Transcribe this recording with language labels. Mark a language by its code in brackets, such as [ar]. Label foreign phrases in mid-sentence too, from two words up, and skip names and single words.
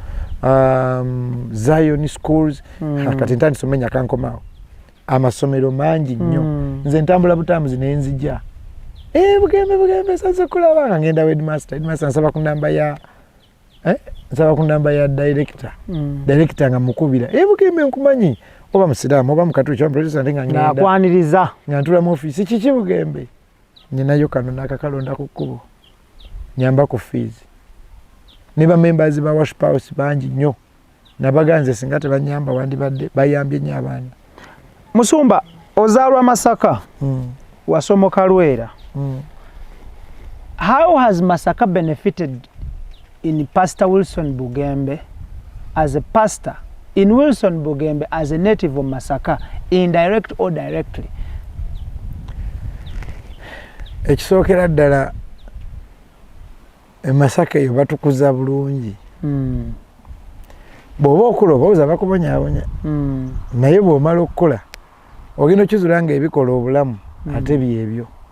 [lg] Zion schools kati ntandise omenya kankomaawo amasomero mangi nnyo nze ntambula butambuzi nenzija Bugembe sanze kulaba nga ngenda headmaster nsaba ku namba ya director nga mukubira Bugembe nkumanyi oba musiraamu oba mukatuuki oba protestant nga ngenda nakwaniriza nga ntula mu office kiki Bugembe ninayo kano nakakalonda ku kkubo nyamba ku fees ne ba members ba [en] worship house [lg] bangi nnyo nabaganze singa tebanyamba wandibadde bayambye nnyo abaana. Musumba ozaalwa Masaka wasomoka Lwera [en] how has Masaka benefited in Pastor Wilson Bugembe as a pastor in Wilson Bugembe as a native of Masaka, indirect or directly? [lg] Ekisookera ddala Masaka eyo batukuza bulungi bw'oba okula obawuza bakubonyaabonya naye bw'omala okukula ogenda okizula nga ebikola obulamu ate byebyo